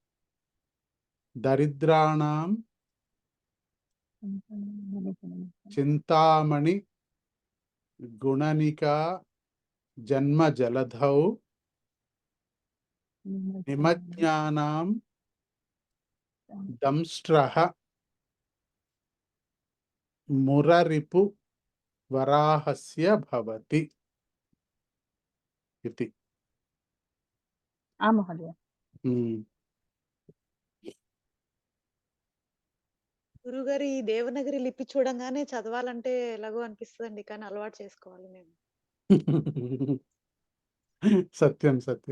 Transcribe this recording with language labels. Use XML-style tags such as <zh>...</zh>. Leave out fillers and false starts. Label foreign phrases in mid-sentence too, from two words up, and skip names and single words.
<sa>दरिद्राणां चिंतामणि गुणनिका जन्म जलधौ निमज्ञानां दंष्ट्रः मुररिपु वराहस्य भवति इति। మహోదయ.</sa> <te>గురుగారు ఈ దేవనగరి లిపి చూడంగానే చదవాలంటే ఎలాగో అనిపిస్తుందండి, కానీ అలవాటు చేసుకోవాలి మేము.</te> <sa>సత్యం సత్యం.</sa>